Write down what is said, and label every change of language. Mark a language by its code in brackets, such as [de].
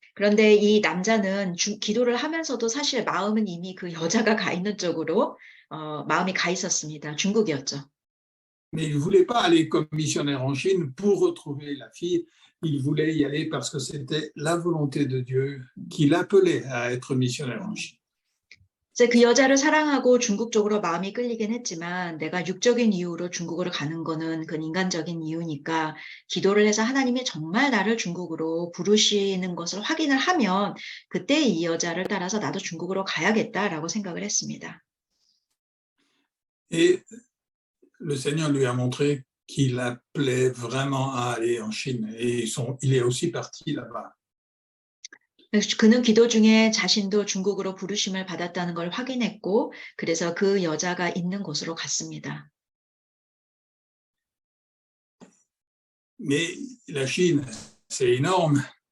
[ko] 그런데 이 남자는 기도를 하면서도 사실 마음은 이미 그 여자가 가 있는 쪽으로 마음이 가 있었습니다. 중국이었죠. [fr] Mais il ne voulait pas aller comme missionnaire en Chine pour retrouver la fille. Il voulait y aller parce que c'était la volonté de Dieu qui l'appelait à être missionnaire en Chine. [ko] 이제 그 여자를 사랑하고 중국 쪽으로 마음이 끌리긴 했지만 내가 육적인 이유로 중국으로 가는 거는 그 인간적인 이유니까 기도를 해서 하나님이 정말 나를 중국으로 부르시는 것을 확인을 하면 그때 이 여자를 따라서 나도 중국으로 가야겠다라고 생각을 했습니다. [fr] Et le Seigneur lui a montré qu'il appelait vraiment à aller en Chine. Et il est aussi parti là-bas. [ko] 그는 기도 중에 자신도 중국으로 부르심을 받았다는 걸 확인했고 그래서 그 여자가 있는 곳으로 갔습니다. [fr] Mais la Chine, c'est énorme.